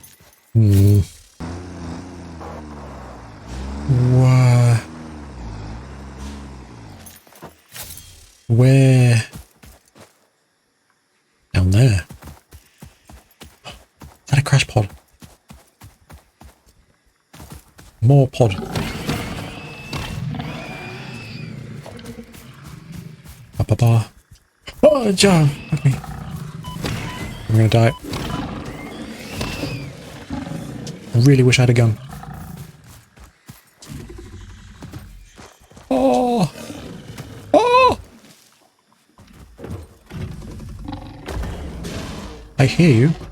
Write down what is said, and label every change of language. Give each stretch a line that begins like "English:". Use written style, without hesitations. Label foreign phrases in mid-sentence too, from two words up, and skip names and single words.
English: Where? Down there. Is that a crash pod? More pod. Ba-ba-ba. Oh, Joe! Fuck me. I'm gonna die. I really wish I had a gun. Oh! Oh! I hear you.